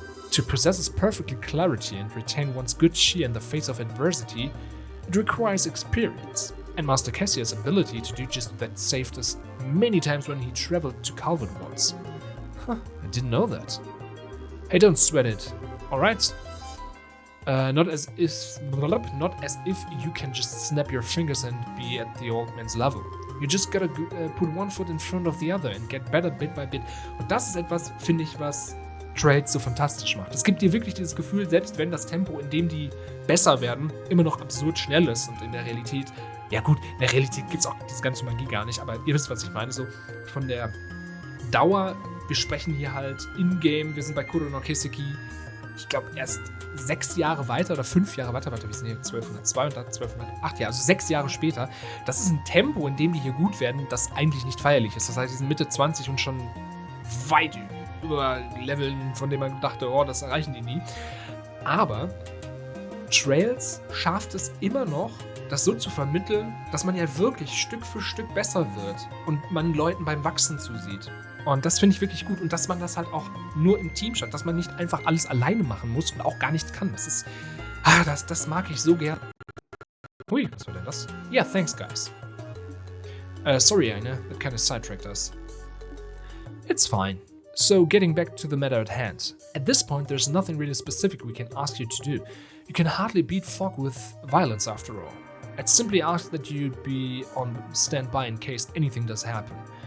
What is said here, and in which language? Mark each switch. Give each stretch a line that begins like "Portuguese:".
English: To possess perfectly clarity and retain one's good cheer in the face of adversity, it requires experience, and Master Cassius' ability to do just that saved us many times when he traveled to Calvin once. Huh, I didn't know that. Hey, don't sweat it, alright? Not as if you can just snap your fingers and be at the old man's level. You just gotta put one foot in front of the other and get better bit by bit.
German: Und das ist etwas, finde ich, was Trails so fantastisch macht. Es gibt dir wirklich dieses Gefühl, selbst wenn das Tempo, in dem die besser werden, immer noch absurd schnell ist und in der Realität, ja gut, in der Realität gibt es auch diese ganze Magie gar nicht, aber ihr wisst, was ich meine, so von der Dauer, wir sprechen hier halt in-game, wir sind bei Kuro no Kiseki, ich glaube erst 6 Jahre weiter oder 5 Jahre weiter, wir sind hier 1202 und dann 1208, ja, also 6 Jahre später. Das ist ein Tempo, in dem die hier gut werden, das eigentlich nicht feierlich ist. Das heißt, die sind Mitte 20 und schon weit über Leveln, von denen man dachte, oh, das erreichen die nie. Aber Trails schafft es immer noch, das so zu vermitteln, dass man ja wirklich Stück für Stück besser wird und man Leuten beim Wachsen zusieht. Und das finde ich wirklich gut. Und dass man das halt auch nur im Team schafft, dass man nicht einfach alles alleine machen muss und auch gar nicht kann. Das ist, das mag ich so gern. Hui, was war denn das?
English: Yeah, thanks, guys. Sorry, eine, that kind of sidetracked us. It's fine. So, getting back to the matter at hand. At this point, there's nothing really specific we can ask you to do. You can hardly beat fog with violence after all. I'd simply ask that you be on standby in case anything does happen.